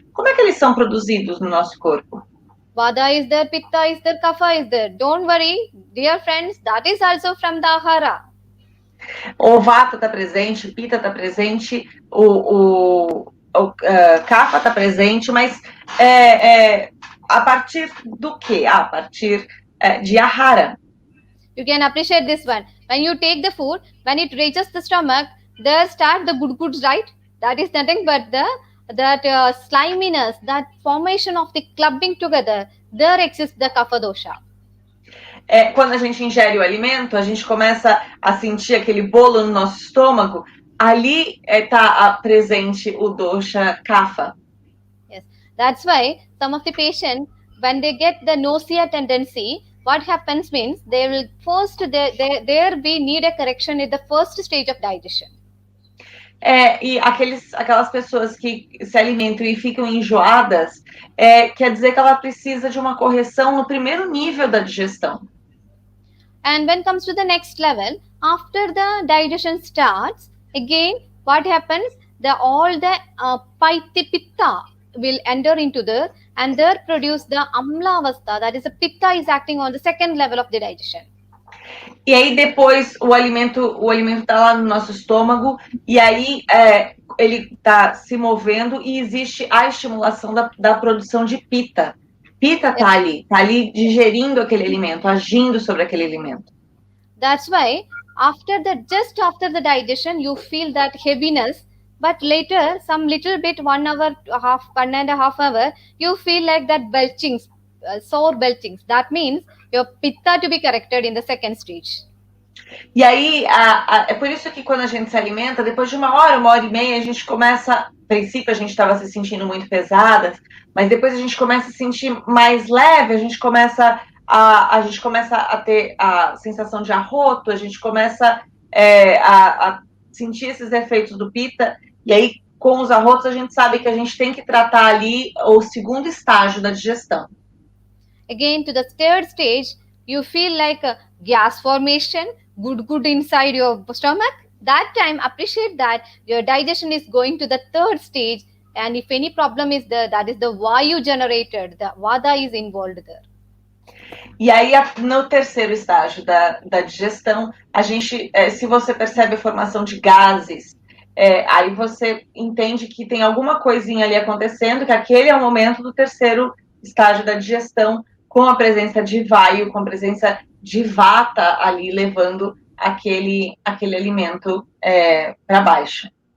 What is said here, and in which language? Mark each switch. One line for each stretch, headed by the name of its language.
Portuguese: Como é que eles são produzidos no nosso corpo?
English: Vada is there, Pitta is there, Kapha is there. Don't worry, dear friends, that is also from the Ahara.
Portuguese: O Vata está presente, o Pitta está presente, o Kapha está presente, mas a partir do quê? A partir de Ahara.
English: You can appreciate this one. When you take the food, when it reaches the stomach, there start the good, right? That is nothing but that sliminess, that formation of the clubbing together, there exists the Kapha dosha.
Portuguese: Quando a gente ingere o alimento, a gente começa a sentir aquele bolo no nosso estômago, ali está presente o dosha Kapha.
English: Yes, that's why some of the patients, when they get the nausea tendency, what happens means they will first, there we need a correction at the first stage of digestion.
Portuguese: E aquelas pessoas que se alimentam e ficam enjoadas, quer dizer que ela precisa de uma correção no primeiro nível da digestão.
English: And when comes to the next level, after the digestion starts, again, what happens? All the Pitta will enter into there and there produce the Amla Avastha, that is the Pitta is acting on the second level of the digestion.
Portuguese: E aí depois o alimento está lá no nosso estômago e aí ele está se movendo e existe a estimulação da produção de Pitta. Pitta está ali digerindo aquele alimento, agindo sobre aquele alimento.
English: That's why just after the digestion you feel that heaviness, but later some little bit 1 and a half hour you feel like that belchings, sore belchings. That means your Pitta to be corrected in the second stage.
Portuguese: E aí, é por isso que quando a gente se alimenta, depois de 1 hora e meia, a gente começa, a princípio a gente estava se sentindo muito pesadas, mas depois a gente começa a se sentir mais leve, a gente começa a ter a sensação de arroto, a gente começa a sentir esses efeitos do Pitta, e aí com os arrotos a gente sabe que a gente tem que tratar ali o segundo estágio da digestão.
English: Again, to the third stage, you feel like a gas formation, good inside your stomach. That time, appreciate that your digestion is going to the third stage, and if any problem is there, that is the Vayu generated, the Vada is involved there.
Portuguese: E aí, no terceiro estágio da digestão, a gente, se você percebe a formação de gases, aí você entende que tem alguma coisinha ali acontecendo, que aquele é o momento do terceiro estágio da digestão, com a presença de Vayu, com a presença de Vata ali, levando aquele alimento para baixo.